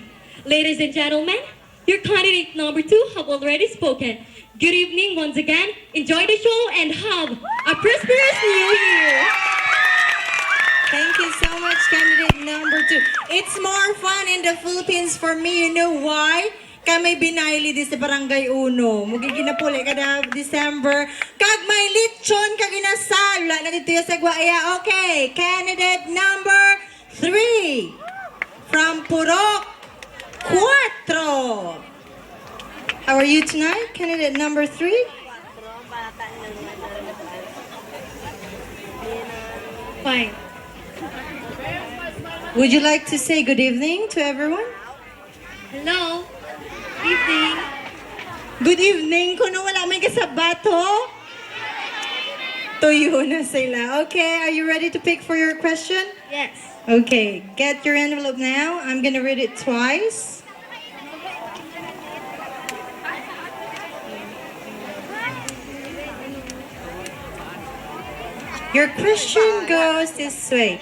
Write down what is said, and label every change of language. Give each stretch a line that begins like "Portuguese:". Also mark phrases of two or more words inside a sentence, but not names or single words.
English: Ladies and gentlemen, your candidate number 2 have already spoken. Good evening once again. Enjoy the show and have a prosperous new year. Thank you so much, candidate number 2. It's more fun in the Philippines for me. You know why?
Hiligaynon: Kami binayli di sa Barangay Uno. Mugiginapuli kada December. Kag may lechon kag inasal.
Filipino: Wala na dito yung
Hiligaynon: sagwaya.
English: Okay, candidate number 3. From Purok 4. How are you tonight, candidate number 3? Fine. Would you like to say good evening to everyone? Hello. Evening. Good evening.
Hiligaynon: Kung wala may kasabato, tuyo na sila.
English: Okay, are you ready to pick for your question? Yes. Okay, get your envelope now. I'm gonna read it twice. Your question goes this way.